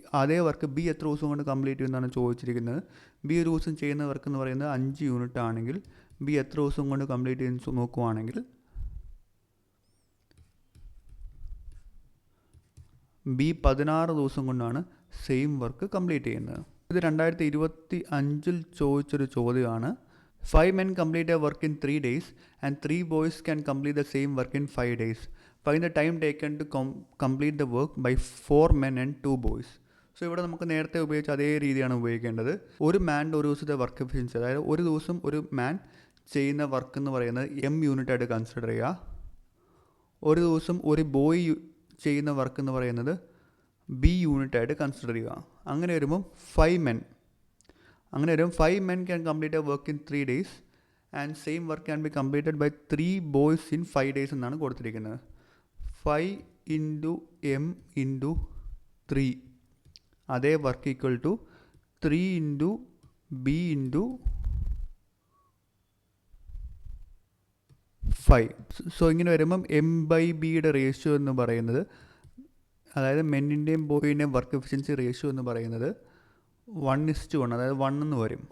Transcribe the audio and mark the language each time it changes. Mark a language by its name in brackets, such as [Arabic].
[Malayalam] അതേ work B എത്ര ദിവസം കൊണ്ട് കംപ്ലീറ്റ് ചെയ്യുമെന്നാണ് ചോദിച്ചിരിക്കുന്നത്. ബി ഒരു ദിവസം ചെയ്യുന്ന വർക്ക് എന്ന് പറയുന്നത് 5 യൂണിറ്റ് ആണെങ്കിൽ ബി എത്ര ദിവസം കൊണ്ട് കംപ്ലീറ്റ് ചെയ്യുന്ന നോക്കുവാണെങ്കിൽ ബി 16 ദിവസം കൊണ്ടാണ് സെയിം വർക്ക് കംപ്ലീറ്റ് ചെയ്യുന്നത്. ഇത് 2025 ചോദിച്ചൊരു ചോദ്യമാണ്. [English] 5 men complete a work in 3 days and 3 boys can complete the same work in 5 days. Find the time taken to complete the work by 4 men and 2 boys. [Malayalam] So ഇവിടെ നമുക്ക് നേരത്തെ ഉപയോഗിച്ച അതേ രീതിയാണ് ഉപയോഗിക്കേണ്ടത്. ഒരു മാൻ്റെ ഒരു ദിവസത്തെ വർക്ക് എഫിഷ്യൻസി, അതായത് ഒരു ദിവസം ഒരു മാൻ ചെയ്യുന്ന വർക്ക് എന്ന് പറയുന്നത് എം യൂണിറ്റായിട്ട് കൺസിഡർ ചെയ്യുക. ഒരു ദിവസം ഒരു ബോയ് ചെയ്യുന്ന വർക്ക് എന്ന് പറയുന്നത് ബി യൂണിറ്റായിട്ട് കൺസിഡർ ചെയ്യുക. അങ്ങനെ വരുമ്പം [English] 5 men. [Malayalam] അങ്ങനെ വരും [English] 5 men can complete a work in 3 days and same work can be completed by 3 boys in 5 days [Malayalam] എന്നാണ് കൊടുത്തിരിക്കുന്നത്. 5 × m × 3 അതേ work equal to 3 × b × 5. So ഇങ്ങനെ വരുമ്പം m/bയുടെ റേഷ്യോ എന്ന് പറയുന്നത്, അതായത് മെന്നിൻ്റെയും ബോയിൻ്റെയും വർക്ക് എഫിഷ്യൻസി റേഷ്യോ എന്ന് പറയുന്നത് 1:1, അതായത് 1 എന്ന് വരും.